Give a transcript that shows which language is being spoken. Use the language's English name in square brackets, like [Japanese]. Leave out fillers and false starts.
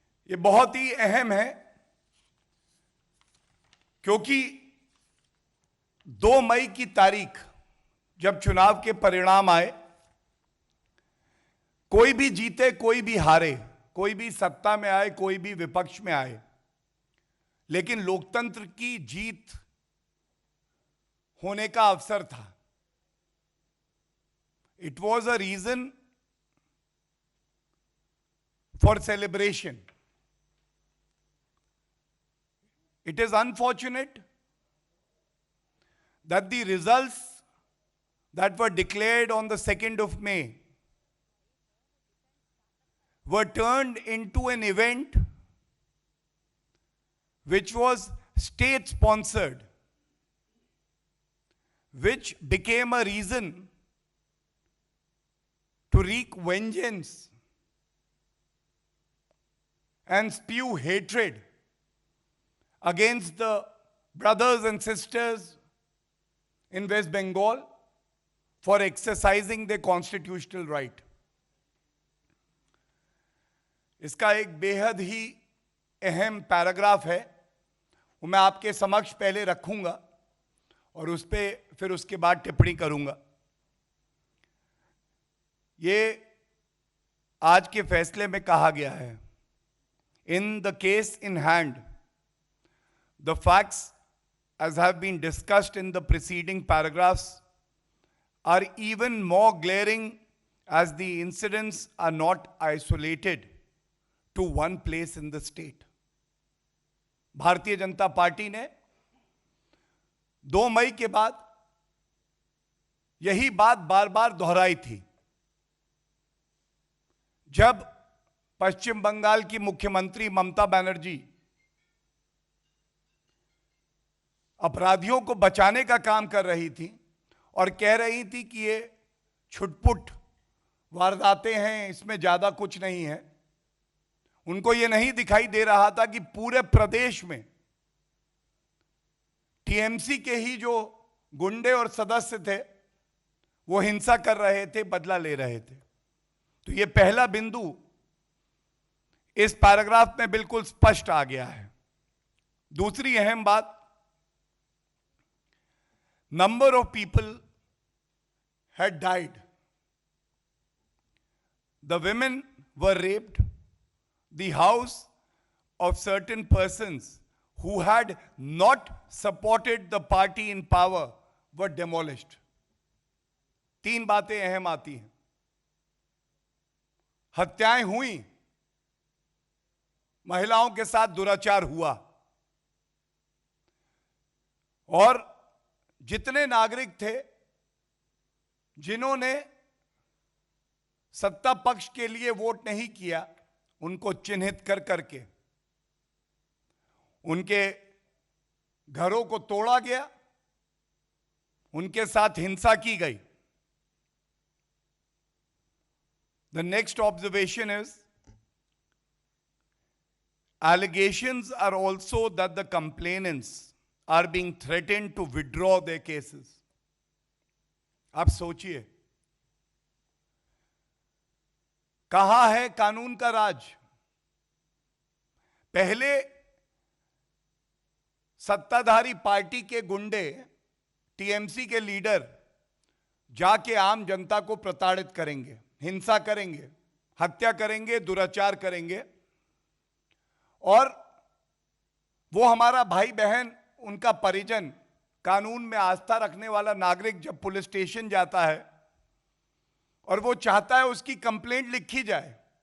[Hindi] ये बहुत ही अहम है क्योंकि 2 मई की तारीख जब चुनाव के परिणाम आए, कोई भी जीते कोई भी हारे, कोई भी सत्ता में आए कोई भी विपक्ष में आए, लेकिन लोकतंत्र की जीत होने का अवसर था। [English] It was a reason for celebration. It is unfortunate that the results that were declared on the 2nd of May were turned into an event which was state sponsored, which became a reason to wreak vengeance and spew hatred against the brothers and sisters in West Bengal for exercising their constitutional right. [Hindi] इसका एक बेहद ही अहम paragraph है, वो मैं आपके समक्ष पहले रखूंगा और उस पे फिर उसके बाद टिप्पणी करूंगा। ये आज के फैसले में कहा गया है [English] In the case in hand, the facts, as have been discussed in the preceding paragraphs, are even more glaring as the incidents are not isolated to one place in the state. [Hindi] Bharatiya Janata party ने 2 मई के बाद यही बात बार बार दोहराई थी, जब पश्चिम बंगाल की मुख्यमंत्री ममता बनर्जी अपराधियों को बचाने का काम कर रही थी और कह रही थी कि ये छुटपुट वारदातें हैं, इसमें ज्यादा कुछ नहीं है। उनको ये नहीं दिखाई दे रहा था कि पूरे प्रदेश में टीएमसी के ही जो गुंडे और सदस्य थे वो हिंसा कर रहे थे, बदला ले रहे थे। तो ये पहला बिंदु इस पैराग्राफ में बिल्कुल स्पष्ट आ गया है। दूसरी अहम बात, [English] Number of people had died. The women were raped. The house of certain persons who had not supported the party in power were demolished. [Hindi] 3 बातें अहम आती हैं। हत्याएं हुई, महिलाओं के साथ दुराचार हुआ, और जितने नागरिक थे जिन्होंने सत्ता पक्ष के लिए वोट नहीं किया, उनको चिन्हित कर करके उनके घरों को तोड़ा गया, उनके साथ हिंसा की गई। [English] The next observation is, allegations are also that the complainants are being threatened to withdraw their cases. [Hindi] आप सोचिए, कहां है कानून का राज? पहले सत्ताधारी पार्टी के गुंडे, टीएमसी के लीडर जाके आम जनता को प्रताड़ित करेंगे, हिंसा करेंगे, हत्या करेंगे, दुराचार करेंगे, और वो हमारा भाई बहन, उनका परिजन, कानून में आस्था रखने वाला नागरिक जब पुलिस स्टेशन जाता है और वो चाहता है उसकी कंप्लेंट लिखी जाए,